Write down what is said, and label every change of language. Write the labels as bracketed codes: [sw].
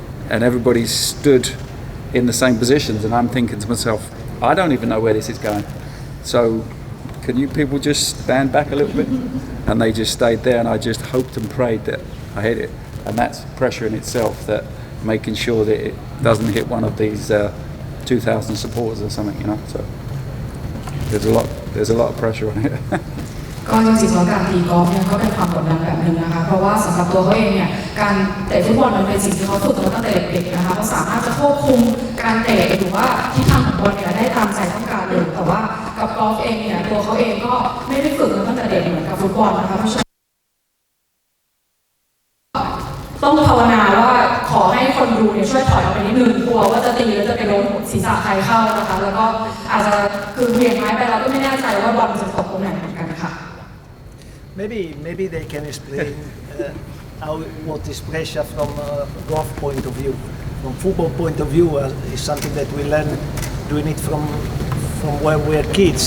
[en] and everybody stood in the same positions and I'm thinking to myself I don't even know where this is going so can you people just stand back a little bit and they just stayed there and I just hoped and prayed that I hit it and that's pressure in itself that making sure that it doesn't hit one of these 2,000 supporters or something, you know. So there's a lot of pressure on it. [th] ก็จริงๆแล้วการตีกอล์ฟเนี่ยก็เป็นความกดดันแบบหนึ่งนะคะเพราะว่าสำหรับตัวเขาเองเนี่ยการเตะฟุตบอลมันเป็นสิ่งที่เขาฝึกมาตั้งแต่เด็กๆนะคะเขาสามารถจะควบคุมการเตะหรือว่าทิศทางของบอลเนี่ยได้ตามใจต้องการเลยแต่ว่ากับกอล์ฟเองเนี่ยตัวเขาเองก็ไม่ได้ฝึกมาตั้งแต่เด็กเหมือนกับฟุตบอลนะคะเพราะฉะนั้น ต้องภาวนาว่าขอให้คนดูเนี่ยช่วยถอยออกไปนิดนึงกลัวว่าจะตีแล้วจะไปโดนศีรษะใครเข้านะคะแล้วก็อาจจะคือเวียงไม้ไปแล้วก็ไม่แน่ใจว่าบอลจะตกตรงไหนเหมือนกันค่ะ [en] Maybe they can explain what is pressure from golf point of view. From football point of view is something that we learn doing it from when we are kids.